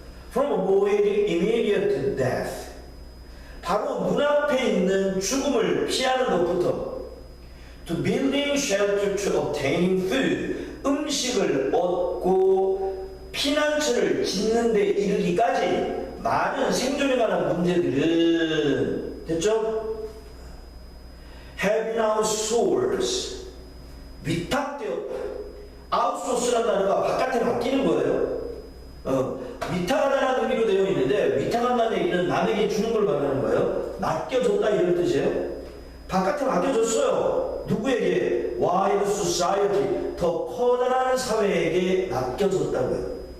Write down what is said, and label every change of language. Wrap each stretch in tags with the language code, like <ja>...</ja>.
<en>From avoiding immediate death</en> <ko>바로 눈앞에 있는 죽음을 피하는 것부터</ko> <en>to building shelter to obtaining food</en> <ko>음식을 얻고 피난처를 짓는 데 이르기까지 많은 생존에 관한 문제들은 됐죠?</ko> <en>have now source</en> <ko>위탁되었다. outsource라는 단어가 바깥에 바뀌는 거예요. 위탁하다는 의미로 되어 있는데 위탁한다는 얘기는 남에게 주는 걸 말하는 거예요. 맡겨줬다 이런 뜻이에요. 바깥에 맡겨줬어요. 누구에게?</ko> <en>wider society</en> <ko>더 커다란 사회에게 맡겨줬다고요.</ko>